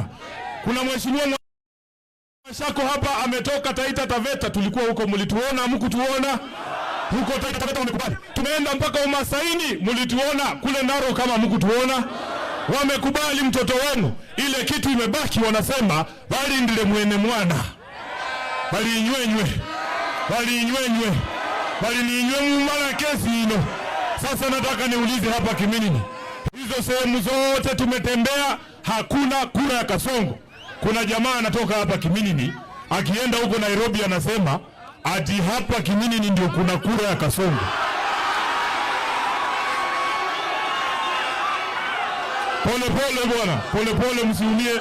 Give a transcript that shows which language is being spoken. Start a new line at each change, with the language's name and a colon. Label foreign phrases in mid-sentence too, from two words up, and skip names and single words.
Swahili: Kuna mheshimiwa Shako hapa ametoka Taita Taveta, tulikuwa huko, mlituona hamkutuona? Huko Taita Taveta wamekubali. Tumeenda mpaka Umasaini, mlituona kule Naro kama hamkutuona? Wamekubali mtoto wenu. Ile kitu imebaki wanasema
Luyia: bali ndile mwene mwana. Bali inywenywe. Bali ninywe mumala kesi ino.
Swahili: Sasa nataka niulize hapa Kiminini. Hizo sehemu zote tumetembea, hakuna kura ya Kasongo. Kuna jamaa anatoka hapa Kiminini, akienda huko Nairobi anasema ati hapa Kiminini ndio kuna kura ya Kasongo. Pole bwana, pole msiumie.